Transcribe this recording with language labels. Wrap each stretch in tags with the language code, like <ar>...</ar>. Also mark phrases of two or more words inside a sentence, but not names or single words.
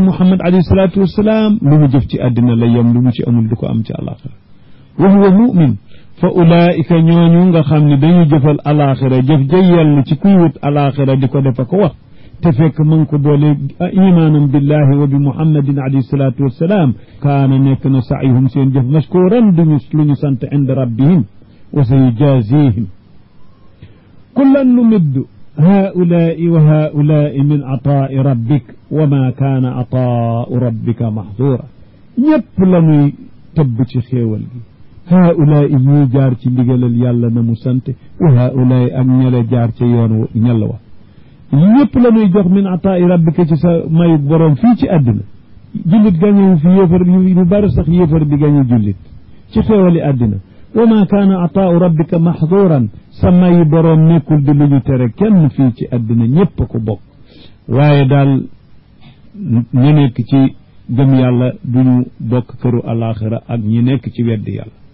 <wo>Muhammad</wo> <ar>عليه الصلاة والسلام</ar> <wo>lu mu jëf ci àddina la yem lu mu ci amul du ko am ci alaxira</wo> <ar>وهو مؤمن فأولئك</ar> <wo>ñooñu nga xam ne dañu jëfal alaxira jëf ja yell ci kuy wut alaxira di ko defa ko wax te fekk ma ngi ko boole imaanam</wo> <ar>بالله وبمحمد عليه الصلاة والسلام كان</ar> <wo>nekk na saayhum seen jëf mashkuran duñu lu ñu sant</wo> <ar>عند ربهم وسيجازيهم كلا نمد هؤلاء و هؤلاء من عطاء ربك وما كان عطاء ربك محظورا</ar> <wo>ñëpp la muy tëbb ci xéewal gi haulaai ñuy jaar ci ndigalal yàlla na mu sant</wo> <ar>وهؤلاء</ar> <wo>ak ñale jaar ci yoon ñalla wa ñëpp la ñuy jox</wo> <ar>من عطاء ربك</ar> <wo>ci sa mayu borom fii ci àddina jullit gañewu fi yéefar yu bari sax yéefar bi gañe jullit ci xéewali àddina</wo> <ar>وما كان عطاء ربك محظورا</ar> <wo>sa mayu borom nekkul di lu ñu tere kenn fii ci àddina ñëpp ko bokk waaye daal ñu nekk ci gëm yàlla duñu bokk këru alaxira ak ñi nekk ci weddi yàlla</wo>